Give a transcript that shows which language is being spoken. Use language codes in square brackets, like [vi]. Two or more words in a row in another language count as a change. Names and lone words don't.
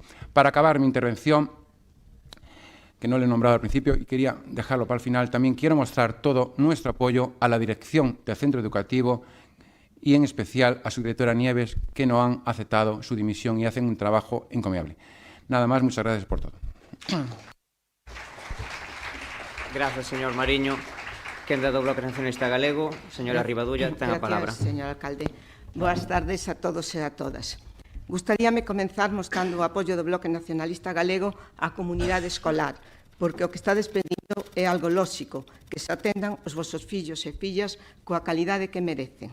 [es] Para acabar mi intervención, que no le he nombrado al principio y quería dejarlo para el final, también quiero mostrar todo nuestro apoyo a la dirección del centro educativo y en especial a su directora Nieves, que no han aceptado su dimisión y hacen un trabajo encomiable. Nada más, muchas gracias por todo. Gracias, señor Mariño. [gl] Quenda do Bloque Nacionalista Galego, señora Rivadulla, ten a palabra. [es] Gracias, señor alcalde. [gl] Boas tardes a todos e a todas. Gustaríame comenzar mostrando o apoio do Bloque Nacionalista Galego á comunidade escolar, porque o que está despedindo é algo lóxico, que se atendan os vosos fillos e fillas coa calidade que merecen.